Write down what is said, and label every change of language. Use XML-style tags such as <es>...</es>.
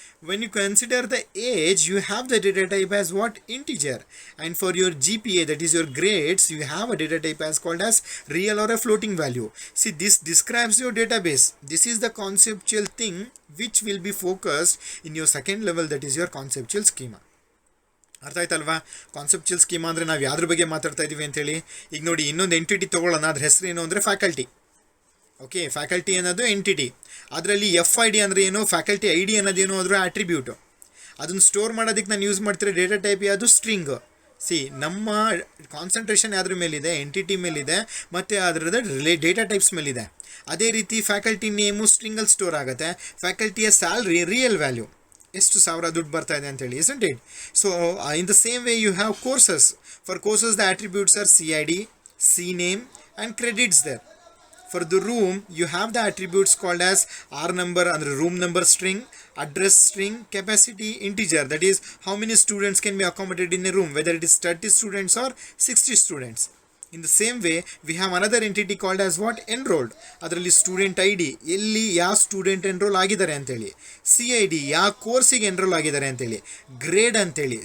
<en>When you consider the age, you have the data type as what? Integer. And for your GPA, that is your grades, you have a data type as called as real or a floating value. See, this describes your database. This is the conceptual thing which will be focused in your second level, that is your conceptual schema.</en> <kn>ಅರ್ಥ ಆಯ್ತಲ್ವಾ? Conceptual schema ಅಂದರೆ ನಾವು ಯಾವ್ದ್ರ ಬಗ್ಗೆ ಮಾತಾಡ್ತಾ ಇದ್ದೀವಿ ಅಂತೇಳಿ. ಈಗ ನೋಡಿ, ಇನ್ನೊಂದು ಎಂಟಿಟಿ ತೊಗೊಳ್ಳೋಣ, ಅದ್ರ ಹೆಸರು ಏನು ಅಂದರೆ ಫ್ಯಾಕಲ್ಟಿ. ಓಕೆ, ಫ್ಯಾಕಲ್ಟಿ ಅನ್ನೋದು ಎಂಟಿಟಿ. ಅದರಲ್ಲಿ FID ಅಂದರೆ ಏನು? Faculty ID ಅನ್ನೋದೇನು? ಅದರ ಆಟ್ರಿಬ್ಯೂಟು. ಅದನ್ನು ಸ್ಟೋರ್ ಮಾಡೋದಕ್ಕೆ ನಾನು ಯೂಸ್ ಮಾಡ್ತಿರೋ ಡೇಟಾ ಟೈಪ್ ಯಾವುದು? ಸ್ಟ್ರಿಂಗ್. ಸಿ, ನಮ್ಮ ಕಾನ್ಸಂಟ್ರೇಷನ್ ಯಾವ್ದ್ರ ಮೇಲಿದೆ? ಎಂಟಿಟಿ ಮೇಲಿದೆ, ಮತ್ತು ಅದರದ್ದು ಡೇಟಾ ಟೈಪ್ಸ್ ಮೇಲಿದೆ. ಅದೇ ರೀತಿ ಫ್ಯಾಕಲ್ಟಿ ನೇಮು ಸ್ಟ್ರಿಂಗಲ್ಲಿ ಸ್ಟೋರ್ ಆಗುತ್ತೆ. ಫ್ಯಾಕಲ್ಟಿಯ ಸ್ಯಾಲ್ರಿ ರಿಯಲ್ ವ್ಯಾಲ್ಯೂ, ಎಷ್ಟು ಸಾವಿರ ದುಡ್ಡು ಬರ್ತಾ ಇದೆ ಅಂತೇಳಿ,</kn> <en>isn't it? So in the same way you have courses. For courses the attributes are CID, CName and credits there. For the room you have the attributes called as R number and room number string, address string, capacity integer, that is how many students can be accommodated in a room, whether it is 30 students or 60 students. In the same way we have another entity called as what? Enrolled.</en> <kn>ಅದರಲ್ಲಿ student ID, ಎಲ್ಲಿ ಯಾವ student enrol ಆಗಿದ್ದಾರೆ ಅಂತೇಳಿ, CID ಯಾವ ಕೋರ್ಸಿಗೆ enrol ಆಗಿದ್ದಾರೆ ಅಂತೇಳಿ, grade ಅಂತೇಳಿ.</kn>